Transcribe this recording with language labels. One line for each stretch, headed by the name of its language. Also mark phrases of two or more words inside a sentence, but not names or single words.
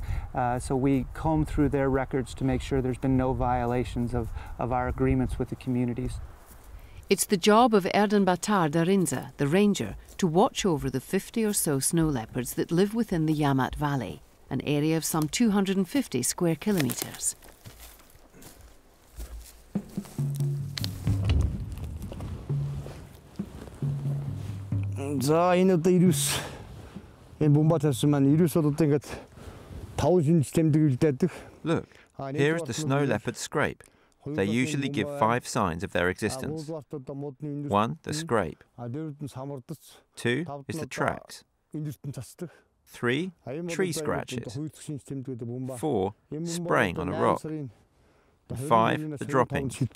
English: So we comb through their records to make sure there's been no violations of our agreements with the communities. It's the job of Erden Batar Darinza, the ranger, to watch over the 50 or so snow leopards that live within the Yamat Valley, an area of some 250 square kilometres.
Mongolian: За энэ одоо 99 энэ бомба тавьсан маань 99 одоо ингээд 5 шинж тэмдэг үлдээдэг.
English: Look, here is the snow leopard scrape. They usually give 5 signs of their existence. 1, the scrape. 2 is the tracks. 3, tree scratches. 4, spraying on a rock. 5, the dropping.